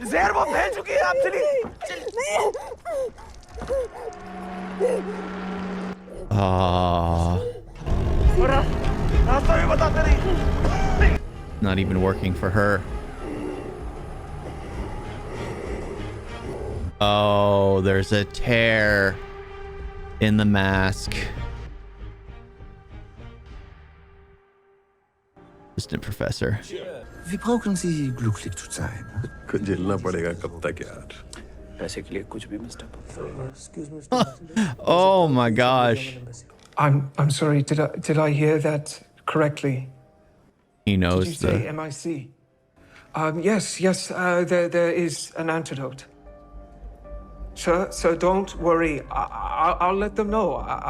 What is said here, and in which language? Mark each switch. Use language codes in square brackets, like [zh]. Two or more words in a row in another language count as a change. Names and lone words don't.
[en] Not even working for her. Oh, there's a tear in the mask. Assistant Professor. [de] Wir brauchen Sie glücklich zu sein. [hi] झेलना पड़ेगा कब तक यार? पैसे के लिए कुछ भी मिस्टर। [en] Oh my gosh. I'm sorry, did I hear that correctly? He Did knows you say MIC? Yes, there is an antidote. So don't worry. I'll let them know.